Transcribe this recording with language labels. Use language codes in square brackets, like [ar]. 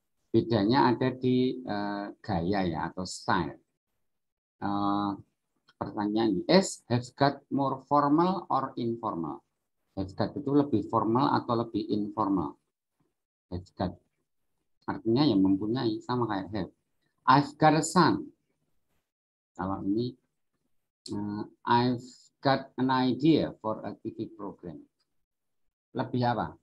[id] Bedanya ada di gaya ya atau style. Pertanyaan [en] is have got more formal or informal? [id] Have got itu lebih formal atau lebih informal? Have got artinya yang mempunyai, sama kayak have. [en] I've got a son. [id] Kalau ini [en] I've got an idea for a TV program. [id] Lebih apa?